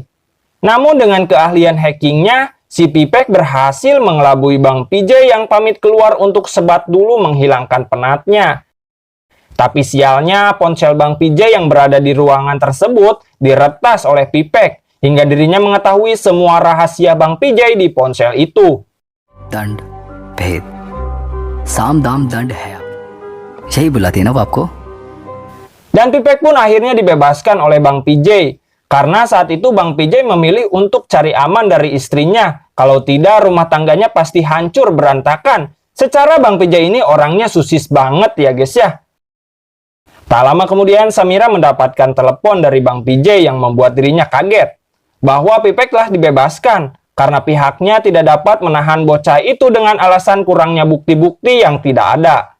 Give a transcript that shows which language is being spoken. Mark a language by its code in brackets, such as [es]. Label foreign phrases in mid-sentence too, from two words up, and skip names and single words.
[id] Namun dengan keahlian hackingnya, si Pipek berhasil mengelabui Bang PJ yang pamit keluar untuk sebat dulu menghilangkan penatnya. Tapi sialnya ponsel Bang PJ yang berada di ruangan tersebut diretas oleh Pipek hingga dirinya mengetahui semua rahasia Bang PJ di ponsel itu. [hi] दंड भेद साम दाम दंड है यही बुलाती है ना वो आपको. [id] Dan Pipek pun akhirnya dibebaskan oleh Bang PJ karena saat itu Bang PJ memilih untuk cari aman dari istrinya. Kalau tidak rumah tangganya pasti hancur berantakan. Secara Bang PJ ini orangnya susis banget ya guys ya. Tak lama kemudian Samira mendapatkan telepon dari Bang PJ yang membuat dirinya kaget bahwa Pipek telah dibebaskan karena pihaknya tidak dapat menahan bocah itu dengan alasan kurangnya bukti-bukti yang tidak ada.